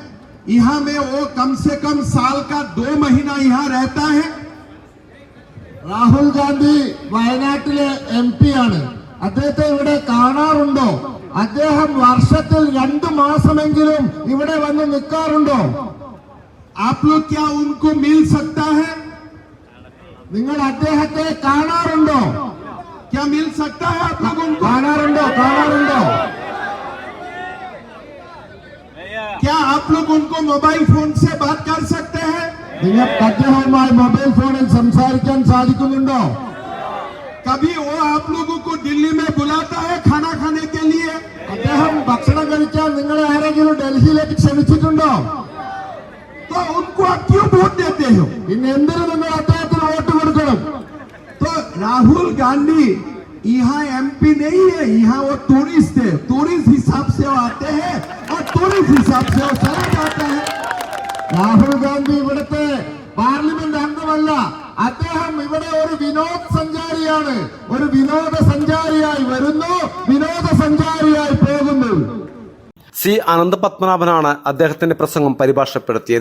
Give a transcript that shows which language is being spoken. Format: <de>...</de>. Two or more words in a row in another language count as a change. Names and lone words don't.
<ml>രാഹുൽ ഗാന്ധി വയനാട്ടിലെ MP ആണ്. അദ്ദേഹത്തെ ഇവിടെ കാണാറുണ്ടോ? അദ്ദേഹം വർഷത്തിൽ 2 മാസമെങ്കിലും ഇവിടെ വന്ന് നിൽക്കാറുണ്ടോ?</ml> <hi>आप लोग क्या उनको मिल सकता है?</hi> <ml>നിങ്ങൾ അദ്ദേഹത്തെ കാണാറുണ്ടോ?</ml> <hi>क्या मिल सकता है आप लोग उनको?</hi> <ml>കാണാറുണ്ടോ?</ml> <hi>क्या आप लोग उनको</hi> <en>mobile phone</en> <hi>से बात कर सकते हैं?</hi> <ml>നിങ്ങൾക്ക് അദ്ദേഹവുമായി മൊബൈൽ ഫോണിൽ സംസാരിക്കാൻ സാധിക്കുന്നുണ്ടോ?</ml> <hi>कभी वो आप लोगों को दिल्ली में बुलाता है खाना खाने के लिए?</hi> <ml>അദ്ദേഹം ഭക്ഷണം കഴിക്കാൻ നിങ്ങളെ ആരെങ്കിലും ഡൽഹിയിലേക്ക് ക്ഷണിച്ചിട്ടുണ്ടോ?</ml> <hi>तो उनको आप क्यों वोट देते हो?</hi> <ml>इन എന്തിനു നിങ്ങൾ അദ്ദേഹത്തിന് വോട്ട് കൊടുക്കണം?</ml> <hi>तो राहुल गांधी यहाँ MP नहीं है, यहाँ वो टूरिस्ट है. टूरिस्ट हिसाब से वो आते हैं और टूरिस्ट हिसाब से वो चले जाते हैं.</hi> <ml>രാഹുൽ ഗാന്ധി ഇവിടുത്തെ പാർലമെന്റ് അംഗമല്ല. അദ്ദേഹം ഇവിടെ ഒരു വിനോദസഞ്ചാരിയാണ്. ഒരു വിനോദസഞ്ചാരിയായി വരുന്നു, വിനോദസഞ്ചാരിയായി പോകുന്നു. C. അനന്തപത്മനാഭനാണ് അദ്ദേഹത്തിന്റെ പ്രസംഗം പരിഭാഷപ്പെടുത്തിയത്.</ml>